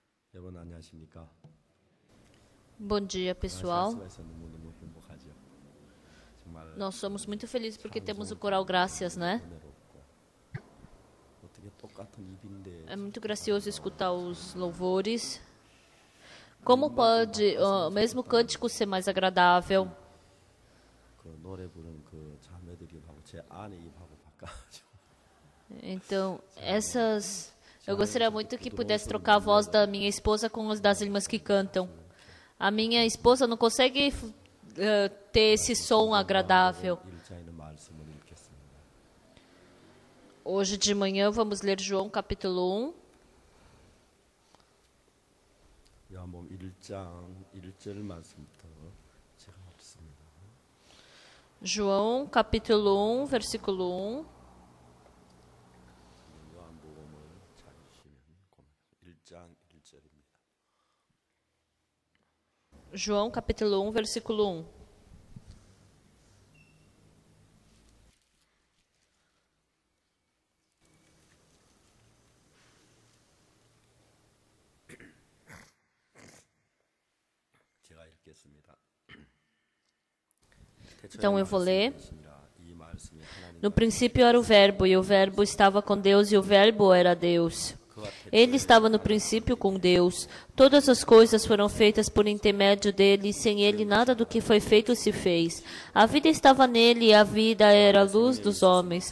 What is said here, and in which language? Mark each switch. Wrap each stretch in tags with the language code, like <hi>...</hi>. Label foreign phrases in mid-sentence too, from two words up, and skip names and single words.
<ko>여러분 안녕하십니까?</ko> <pt>Bom dia, pessoal.</pt> <ko>살수가 있어 너무 행복하죠. 정말</ko> <pt>Nós somos muito felizes porque temos o coral Graças, né?</pt> <ko>은혜롭고 어떻게 똑같은 입인데</ko> <pt>É muito gracioso escutar os louvores. Como pode o mesmo cântico ser mais agradável?</pt> <ko>그 노래 부르는 그 자매들이 하고 제 아내 입하고 바꿔가지고</ko> <pt>Então, eu gostaria muito que pudesse trocar a voz da minha esposa com as das irmãs que cantam. A minha esposa não consegue ter esse som agradável.</pt> <ko>일자에 있는 말씀을 읽겠습니다.</ko> <pt>Hoje de manhã vamos ler João capítulo 1.</pt> <ko>요한복음 1장 1절 말씀부터 제가 읽습니다.</ko> <pt>João capítulo 1, versículo 1.</pt> <ko>요한복음을 찾으시면 1장 1절입니다.</ko> <pt>João capítulo 1, versículo 1.</pt> <ko>제가 읽겠습니다.</ko> <pt>Então eu vou ler.</pt> <ko>이 말씀이 하나님</ko> <pt>No princípio era o Verbo, e o Verbo estava com Deus, e o Verbo era Deus. Ele estava no princípio com Deus. Todas as coisas foram feitas por intermédio dele, e sem ele nada do que foi feito se fez. A vida estava nele, e a vida era a luz dos homens.</pt>